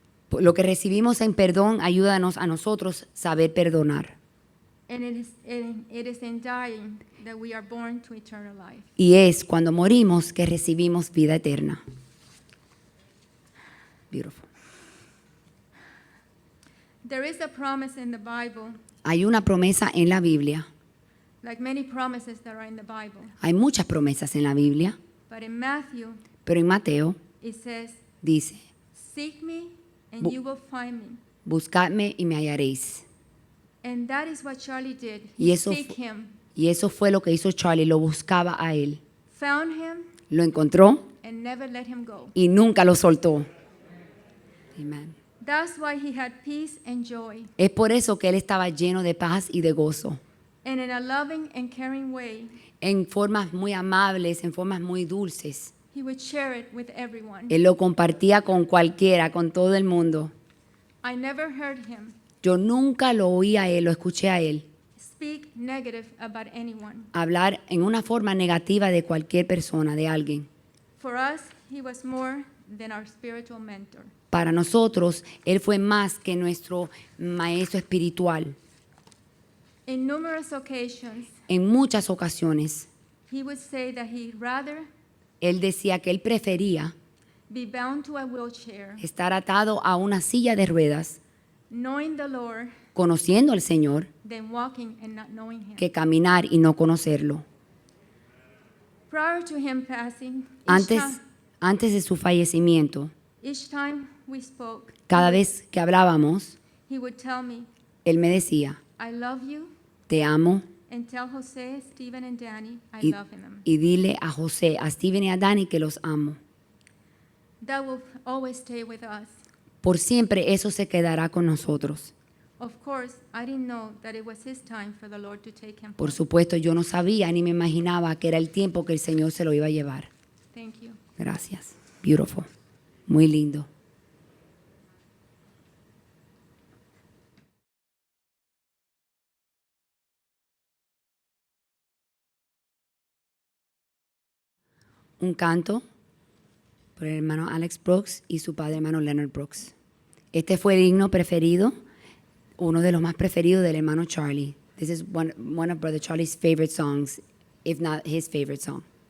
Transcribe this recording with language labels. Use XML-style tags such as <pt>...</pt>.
<es>Lo que recibimos en perdón, ayúdanos a nosotros saber perdonar.</es> <en>And it is in dying that we are born to eternal life.</en> <es>Y es cuando morimos que recibimos vida eterna.</es> <en>Beautiful. There is a promise in the Bible,</en> <es>Hay una promesa en la Biblia.</es> <en>like many promises that are in the Bible,</en> <es>Hay muchas promesas en la Biblia,</es> <en>but in Matthew,</en> <es>pero en Mateo</es> <en>it says,</en> <es>dice,</es> <en>seek me and Bu- you will find me.</en> <es>buscadme y me hallaréis.</es> <en>And that is what Charlie did.</en> <es>Y</es> <en>He</en> <es>eso</es> <en>seek fu- him,</en> <es>Y eso fue lo que hizo Charlie, lo buscaba a él.</es> <en>found him,</en> <es>Lo encontró</es> <en>and never let him go.</en> <es>y nunca lo soltó. Amen.</es> <en>That's why he had peace and joy.</en> <es>Es por eso que él estaba lleno de paz y de gozo.</es> <en>And in a loving and caring way,</en> <es>En formas muy amables, en formas muy dulces.</es> <en>he would share it with everyone.</en> <es>Él lo compartía con cualquiera, con todo el mundo.</es> <en>I never heard him</en> <es>Yo nunca lo oí a él, lo escuché a él</es> <en>speak negative about anyone.</en> <es>hablar en una forma negativa de cualquier persona, de alguien.</es> <en>For us, he was more than our spiritual mentor.</en> <es>Para nosotros, él fue más que nuestro maestro espiritual.</es> <en>In numerous occasions,</en> <es>En muchas ocasiones,</es> <en>he would say that he'd rather</en> <es>él decía que él prefería</es> <en>be bound to a wheelchair,</en> <es>estar atado a una silla de ruedas,</es> <en>knowing the Lord,</en> <es>conociendo al Señor,</es> <en>than walking and not knowing him.</en> <es>que caminar y no conocerlo.</es> <en>Prior to him passing,</en> <es>Antes de su fallecimiento,</es> <en>each time we spoke,</en> <es>cada vez que hablábamos,</es> <en>he would tell me,</en> <es>él me decía,</es> <en>I love you,</en> <es>te amo,</es> <en>and tell Jose, Stephen, and Danny I</en> <es>y,</es> <en>love him.</en> <es>y dile a José, a Steven y a Dani que los amo.</es> <en>That will always stay with us.</en> <es>Por siempre eso se quedará con nosotros.</es> <en>Of course, I didn't know that it was his time for the Lord to take him</en> <es>Por</es> <en>home.</en> <es>supuesto, yo no sabía ni me imaginaba que era el tiempo que el Señor se lo iba a llevar.</es> <en>Thank you.</en> <es>Gracias.</es> <en>Beautiful.</en> <es>Muy lindo. Un canto por el hermano Alex Brooks y su padre hermano Leonard Brooks. Este fue el himno preferido, uno de los más preferidos del hermano Charlie.</es> <en>This is one of Brother Charlie's favorite songs, if not his favorite song.</en>